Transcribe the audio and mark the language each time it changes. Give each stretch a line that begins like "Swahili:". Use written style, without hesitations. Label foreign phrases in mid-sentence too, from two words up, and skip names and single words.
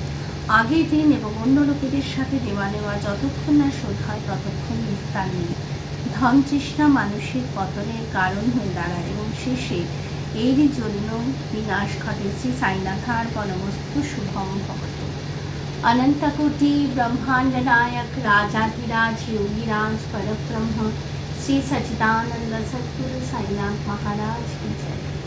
Bangla: আগের দিন এবং অন্য লোকেদের সাথে দেওয়া নেওয়া যতক্ষণ না শোধ হয় ততক্ষণ বিস্তার নেই। ধন তৃষ্ণা মানুষের পতনের কারণ হয়ে দাঁড়ায় এবং শেষে এরই জন্য বিনাশ ঘটে।
Sanskrit: श्री साईनाथार्पणमस्तु शुभम् भवतु।
Hindi: अनंतकोटि ब्रह्मांड नायक राजाधिराज योगीराज परब्रह्म श्री सच्चिदानंद सद्गुरु साईनाथ महाराज की जय।